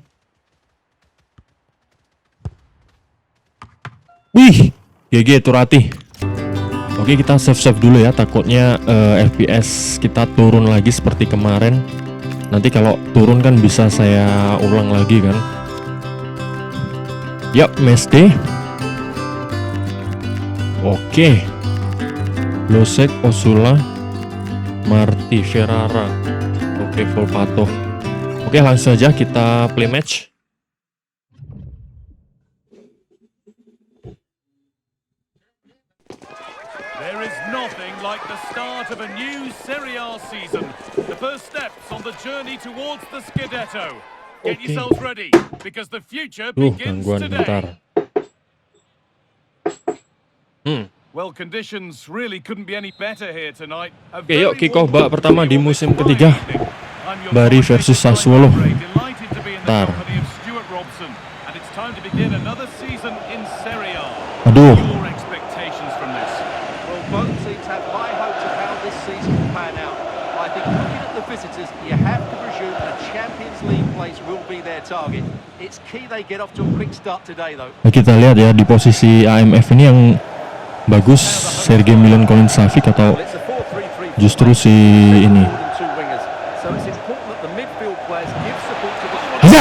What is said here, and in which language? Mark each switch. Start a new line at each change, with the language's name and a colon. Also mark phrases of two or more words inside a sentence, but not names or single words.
Indonesian: Wih, GG Turati. Oke, kita save dulu ya. Takutnya FPS kita turun lagi seperti kemarin. Nanti kalau turun kan bisa saya ulang lagi kan. Yap,
English: match day.
Indonesian: Oke. Losek, Osula, Marti, Ferrara. Oke, Volpato. Oke, langsung aja kita
English: play match. There is nothing like the start of a new Serie A season. The first steps on the journey towards the Scudetto. Get yourselves ready because the future begins today. Well, conditions really couldn't be any better here tonight.
Indonesian: Oke, yuk
English: kick off
Indonesian: babak pertama di musim ketiga. Bari versus Sassuolo. Ntar. Aduh. Kita lihat ya di posisi AMF ini yang bagus Sergei Milinkovic-Savic atau justru si ini Hazard.